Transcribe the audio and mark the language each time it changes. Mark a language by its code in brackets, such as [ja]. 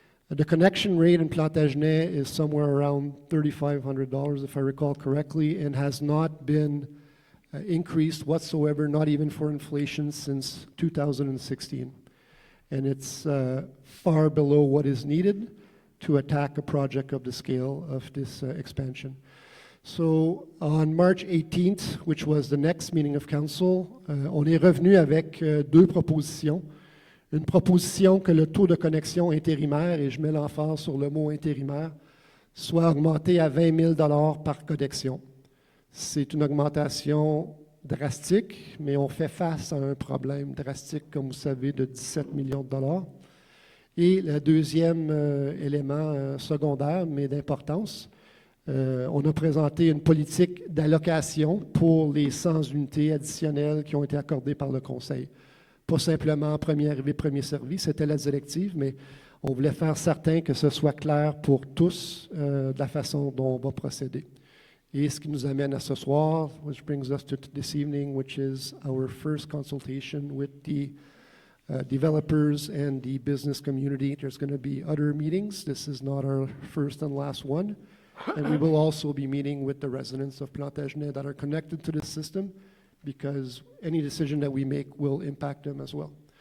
[en] The connection rate in Plantagenet is somewhere around $3,500, if I recall correctly, and has not been increased whatsoever, not even for inflation, since 2016. And it's far below what is needed to attack a project of the scale of this expansion. So on March 18th, which was the next meeting of council, [fr] on est revenu avec deux propositions. Une proposition que le taux de connexion intérimaire, et je mets l'emphase sur le mot intérimaire, soit augmenté à 20 000 par connexion. C'est une augmentation drastique, mais on fait face à un problème drastique, comme vous savez, de 17 millions de dollars. Et le deuxième élément secondaire, mais d'importance, on a présenté une politique d'allocation pour les 100 unités additionnelles qui ont été accordées par le Conseil. Pas simplement premier arrivé, premier servi, c'était la directive, mais on voulait faire certain que ce soit clair pour tous de la façon dont on va procéder. Et ce qui nous amène à ce soir, [en] which brings us to this evening, which is our first consultation with the developers and the business community. There's going to be other meetings. This is not our first and last one. And we will also be meeting with the residents of Plantagenet that are connected to the system, because any decision that we make will impact them as well.